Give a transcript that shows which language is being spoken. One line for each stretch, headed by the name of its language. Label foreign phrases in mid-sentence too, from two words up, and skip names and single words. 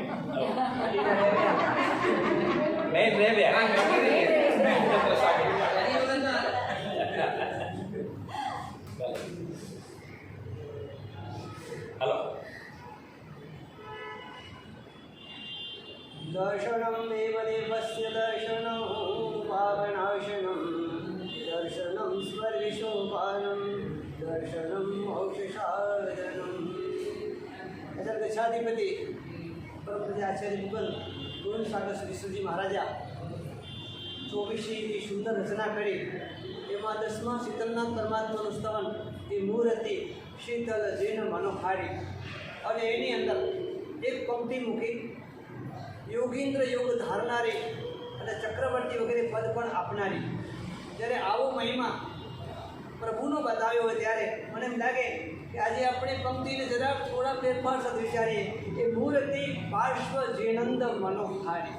Gujarati: મેં રેવ્યા હલો
Sanskrit: दर्शनं देवदेवस्य दर्शनं पावनाशनं दर्शनं स्वर्गशोभानं दर्शनं मोक्षसाधनं अजर गच्छाधिपति परम आचार्य मुगल गुरु सागर श्री श्रीजी महाराजा
Gujarati: 24 સુંદર રચના કરી એમાં 10મા શીતલના પરમાત્માનું સ્તવન એ મૂર્તિ શીતલ જૈન મનોહારી અને એની અંદર એક પંક્તિ મૂકી યોગીન્દ્ર યોગ ધારનારી અને ચક્રવર્તી વગેરે પદ પણ આપનારી જ્યારે આવો મહિમા પ્રભુનો બતાવ્યો હોય ત્યારે મને એમ લાગે કે આજે આપણે પંક્તિને જરાક થોડા ફેરફાર સાથે વિચારીએ કે મૂર્તિ પાર્શ્વ જીનંદ મનોહારી.